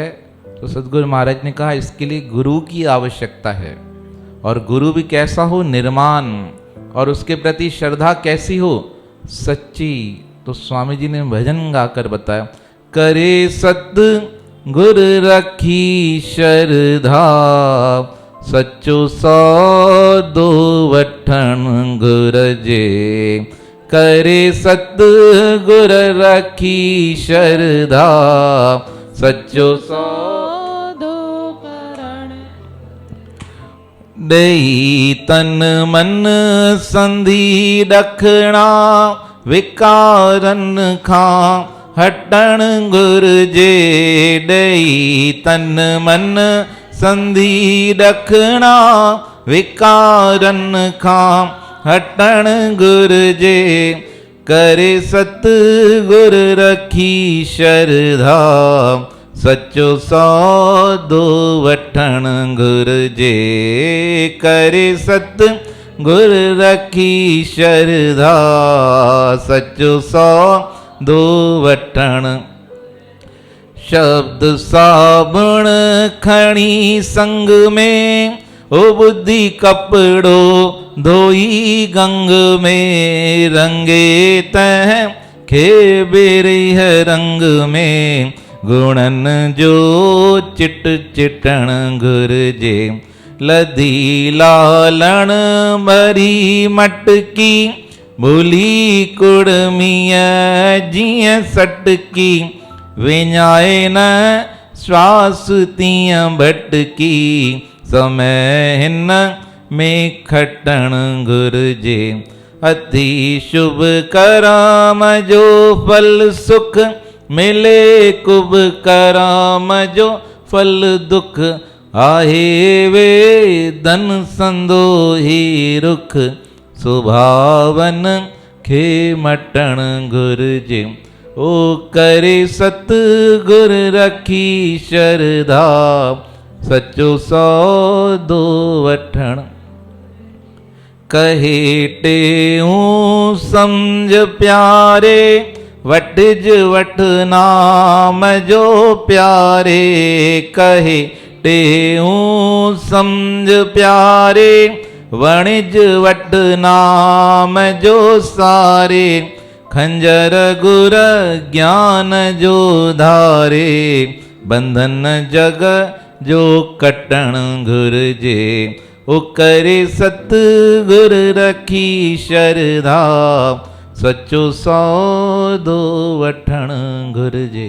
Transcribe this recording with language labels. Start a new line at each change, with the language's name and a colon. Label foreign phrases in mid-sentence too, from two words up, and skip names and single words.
Hindi: तो सतगुरु महाराज ने कहा इसके लिए गुरु की आवश्यकता है, और गुरु भी कैसा हो? निर्माण, और उसके प्रति श्रद्धा कैसी हो? सच्ची। तो स्वामी जी ने भजन गाकर बताया,
Sindhi: करे सत गुर रखी श्रद्धा, सच्चो सौदो वठन गुर जे। करे सत गुर रखी श्रद्धा, सच्चो सौदो करण। देई तन मन संधि रखना, विकारन खां हटण गुर जे। देई तन मन संधि रखना, विकारन खां हटण गुर जे। करे सत गुर रखी श्रद्धा, सच्चो सौदो वठण गुर जे। करे सत गुर रखी श्रद्धा, सच्चो सौदो वठण। शब्द साबुण खणी संग में, ओ बुद्धि कपड़ो धोई गंग में। रंगे तह खे बेरिह रंग में, गुणन जो चिट चिटण गुर जे। लधी लालण भरी मटकी, भूली कुड़मिया जिय सटकी। विञाए न श्वास तीअं भटकी, समय हिन में खटण गुर जे। अति शुभ कराम जो फल सुख, मिले कुब कराम जो फल दुख आहे वे धन संदोही रुख सुभावन खे मटण गुरजे ओ करे सतगुर रखी शरधा सचो सौदो वठण कहे टेऊं समझ प्यारे वटज वठ नाम जो प्यारे कहे टेऊं समझ प्यारे वणिज वट नाम जो सारे खंजर गुर ज्ञान जो धारे बंधन जग जो कटण घुरजे ओ करे सतगुर रखी शरधा सच्चो सौदो वठण घुरजे।